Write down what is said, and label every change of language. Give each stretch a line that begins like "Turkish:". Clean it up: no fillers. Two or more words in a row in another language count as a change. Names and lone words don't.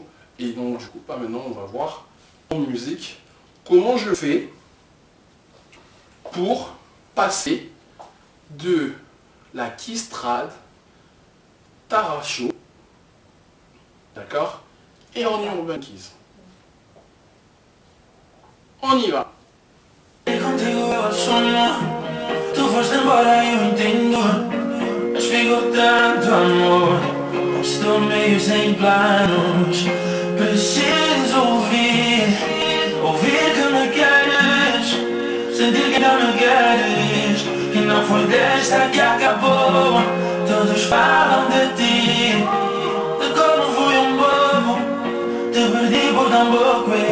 French: Et donc du coup, maintenant on va voir en musique comment je fais pour passer de la kiss trad, taracho, d'accord, et en urban keys. On y va.
Portuguese: Tu foste embora e eu entendo, mas ficou tanto amor. Estou meio sem planos, preciso ouvir queres. E não foi desta que acabou. Todos falam de ti, de como fui um bobo, te perdi por tão pouco.